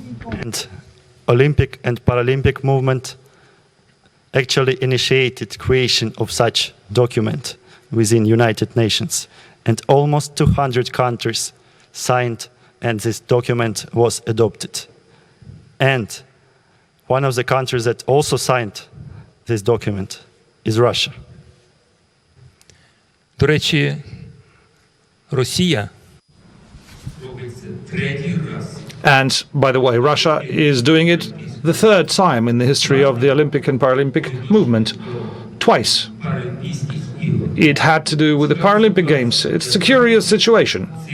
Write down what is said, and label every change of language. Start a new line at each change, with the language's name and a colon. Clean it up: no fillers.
English: And Olympic and Paralympic movement actually initiated creation of such document within United Nations, and almost 200 countries signed, and this document was adopted. And one of the countries that also signed this document is Russia.
Ukrainian: До речі, Росія робить це третій раз.
English: And, by the way, Russia is doing it the third time in the history of the Olympic and Paralympic movement. Twice. It had to do with the Paralympic Games. It's a curious situation.